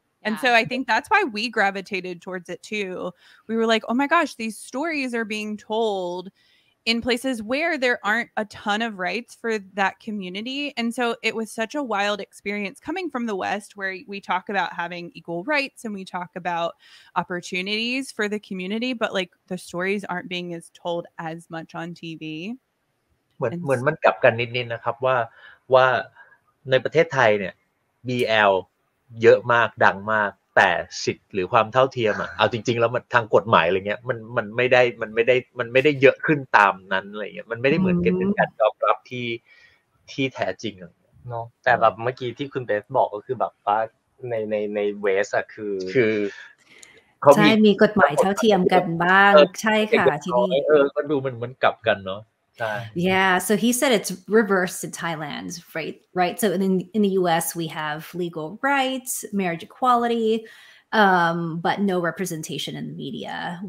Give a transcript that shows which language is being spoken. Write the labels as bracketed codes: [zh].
[en] And so I think that's why we gravitated towards it too. We were like, oh my gosh, these stories are being told in places where there aren't a ton of rights for that community. And so it was such a wild experience coming from the West, where we talk about having equal rights and we talk about opportunities for the community, but like the stories aren't being as told as much on TV. [th] เหมือนมันกลับกันนิดๆนะครับว่าในประเทศไทยเนี่ย BL เยอะมากดังมากแต่สิทธิ์หรือความเท่าเทียมเอาจริงๆแล้วมันทางกฎหมายอะไรเงี้ยมันไม่ได้เยอะขึ้นตามนั้นอะไรเงี้ยมันไม่ได้เหมือนกันเป็นการยอมรับที่แท้จริง เนาะแต่แบบเมื่อกี้ที่คุณเบสบอกก็คือแบบว่าในเวสคือ ใช่มีกฎหมายเท่าเทียมกันบ้างใช่ค่ะที่นี่ ก็ดูมันกลับกันเนาะ [en] Yeah, so he said it's reversed in Thailand, right? So in the US, we have legal rights, marriage equality, but no representation in the media.